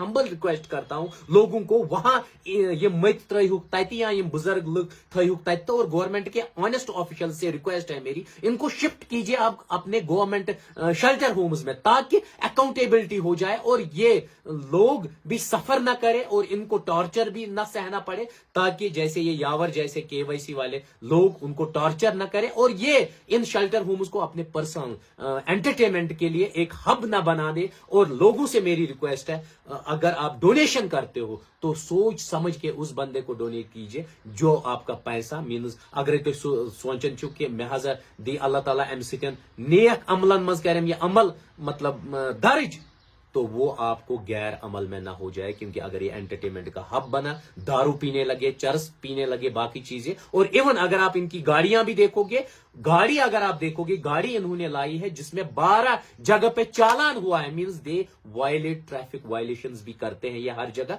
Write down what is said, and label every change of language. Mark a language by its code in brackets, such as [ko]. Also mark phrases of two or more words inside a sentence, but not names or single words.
[en] humble request [hi] करता हूं लोगों को वहां ये [ks] मत त्रयुक तत या ये बुजुर्ग लोग थयुक तत, [hi] और गवर्नमेंट के [en] honest official [hi] से रिक्वेस्ट है मेरी, इनको शिफ्ट कीजिए आप अपने [en] government shelter homes [hi] में, ताकि अकाउंटेबिलिटी हो जाए और ये लोग भी सफर ना करे और इनको टॉर्चर भी ना सहना पड़े, ताकि जैसे ये यावर जैसे KYC वाले लोग उनको टॉर्चर ना करे, और ये इन [en] shelter homes [hi] को अपने [en] personal entertainment [hi] के लिए एक हब ना बना दे। और लोगों से मेरी रिक्वेस्ट है, अगर आप डोनेशन करते हो तो सोच समझ के उस बंदे को डोनेट कीजिए जो आपका पैसा मीन्स अगर [ks] तो सोचन चु कि मे हजा दी अल्लाह ताला अम सतन नेक अमलन मज करम ये अमल मतलब दर्ज, [hi] तो वो आपको गैर अमल में ना हो जाए। क्योंकि अगर ये एंटरटेनमेंट का हब बना, दारू पीने लगे, चरस पीने लगे, बाकी चीजें, और इवन अगर आप इनकी गाड़ियां भी देखोगे, गाड़ी अगर आप देखोगे, गाड़ी इन्होंने लाई है जिसमें 12 जगह पे चालान हुआ है, [en] means they violate traffic violations [hi] भी करते हैं ये हर जगह।